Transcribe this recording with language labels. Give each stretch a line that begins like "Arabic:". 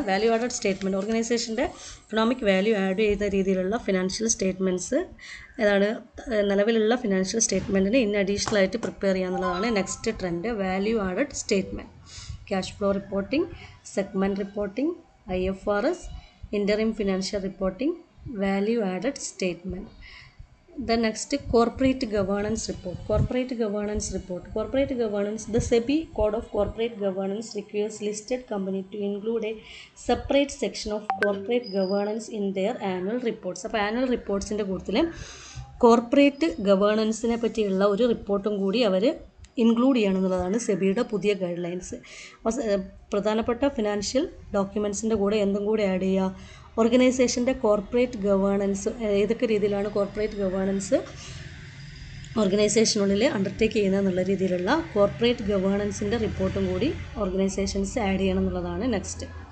Malayalam: Value added statement ഓർഗനൈസേഷൻ്റെ economic value add ചെയ്യുന്ന രീതിയിലുള്ള financial statements ഏതാണ്, നിലവിലുള്ള ഫിനാൻഷ്യൽ സ്റ്റേറ്റ്മെൻറ്റിന് ഇൻ അഡീഷണൽ ആയിട്ട് പ്രിപ്പയർ ചെയ്യുക എന്നുള്ളതാണ് next trend. Value added statement, cash flow reporting, segment reporting, IFRS, interim financial reporting, value added statement.
English: The next corporate governance report. The SEBI Code of Corporate Governance requires listed company to include a separate section of corporate governance in their annual reports.
Malayalam: അപ്പോൾ annual റിപ്പോർട്ട്സിൻ്റെ കൂട്ടത്തിൽ corporate ഗവേണൻസിനെ പറ്റിയുള്ള ഒരു റിപ്പോർട്ടും കൂടി അവർ include ചെയ്യണം എന്നുള്ളതാണ് സെബിയുടെ പുതിയ guide lines. പ്രധാനപ്പെട്ട ഫിനാൻഷ്യൽ ഡോക്യുമെൻറ്റ്സിൻ്റെ കൂടെ എന്തും കൂടി ആഡ് ചെയ്യുക, ഓർഗനൈസേഷൻ്റെ കോർപ്പറേറ്റ് ഗവേണൻസ്, ഏതൊക്കെ രീതിയിലാണ് കോർപ്പറേറ്റ് ഗവേണൻസ് ഓർഗനൈസേഷനുള്ളിൽ അണ്ടർടേക്ക് ചെയ്യുന്നത് എന്നുള്ള രീതിയിലുള്ള കോർപ്പറേറ്റ് ഗവേണൻസിൻ്റെ റിപ്പോർട്ടും കൂടി ഓർഗനൈസേഷൻസ് ആഡ് ചെയ്യണം എന്നുള്ളതാണ് നെക്സ്റ്റ്.